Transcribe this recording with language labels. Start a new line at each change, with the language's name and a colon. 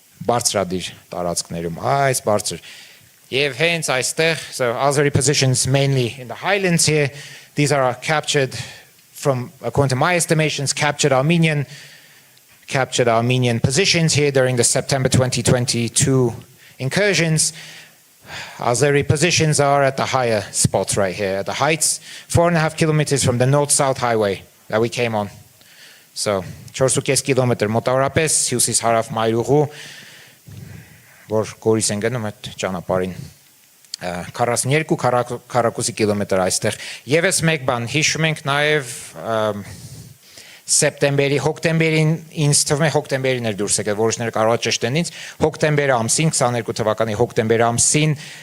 Armenian: բարձրադիր տարածքներում, այս բարձր։ Եվ հենց այստեղ,
English: so Azeri positions mainly in the highlands here, these are captured from, according to my estimations, captured Armenian positions here during the September 2022 incursions. Azeri positions are at the higher spots right here, at the heights, 4.5 kilometers from the north-south highway that we came on. So, 4.5 kilometer
Armenian: մոտավորապես հյուսիս հարավ մայրուղու, որ գորիս են գնում այդ ճանապարհին, 42-42 կիլոմետր այստեղ։ Եվս մեկ բան, հիշում ենք նաև հոկտեմբերին, ինձ թվում է հոկտեմբերին էր դուրս եկել, որոշները կարող է ճշտեն ինձ, հոկտեմբեր ամսին, 22 թվականի հոկտեմբեր ամսին